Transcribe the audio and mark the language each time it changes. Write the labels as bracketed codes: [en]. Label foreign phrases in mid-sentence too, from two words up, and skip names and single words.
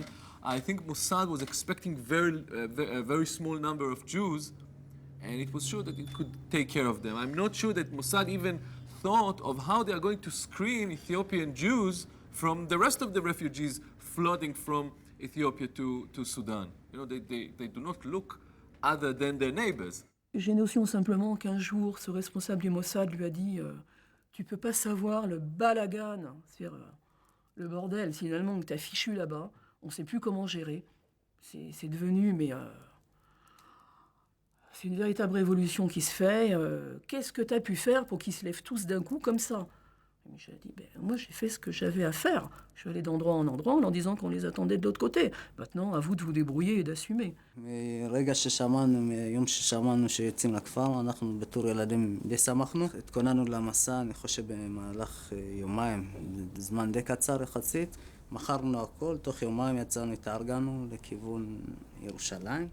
[en] I think Mossad was expecting a very small number of Jews, and it was sure that it could take care of them. I'm not sure that Mossad even thought of how they are going to screen Ethiopian Jews from the rest of the refugees flooding from Ethiopia to Sudan. You know, they do not look other than their neighbors. [fr] J'ai notion simplement qu'un jour, ce responsable du Mossad lui a dit tu peux pas savoir le balagan, c'est-à-dire le bordel finalement que tu as fichu là-bas, on ne sait plus comment gérer. C'est devenu, mais c'est une véritable révolution qui se fait. Qu'est-ce que tu as pu faire pour qu'ils se lèvent tous d'un coup comme ça? Et Michel a dit, moi j'ai fait ce que j'avais à faire. Je suis allé d'endroit en endroit en leur disant qu'on les attendait de l'autre côté. Maintenant, à vous de vous débrouiller et d'assumer. [he] מרגע ששמענו, מיום ששמענו שיוצאים לכפר, אנחנו בתור ילדים די שמחנו. התכוננו למסע, אני חושב במהלך יומיים, זמן די קצר יחסית. מכרנו הכל, תוך יומיים יצאנו, התארגנו לכיוון ירושלים.